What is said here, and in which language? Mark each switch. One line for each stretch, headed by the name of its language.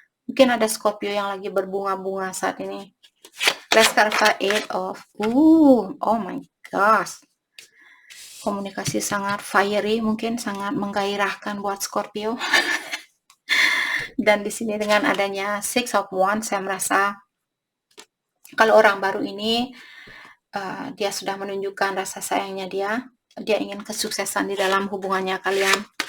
Indonesian: Mungkin ada Scorpio yang lagi berbunga-bunga saat ini.
English: Let's clarify Eight of oh my gosh.
Indonesian: Komunikasi sangat fiery, mungkin sangat menggairahkan buat Scorpio. Dan di sini dengan adanya Six of Wands, saya merasa kalau orang baru ini dia sudah menunjukkan rasa sayangnya dia ingin kesuksesan di dalam hubungannya kalian.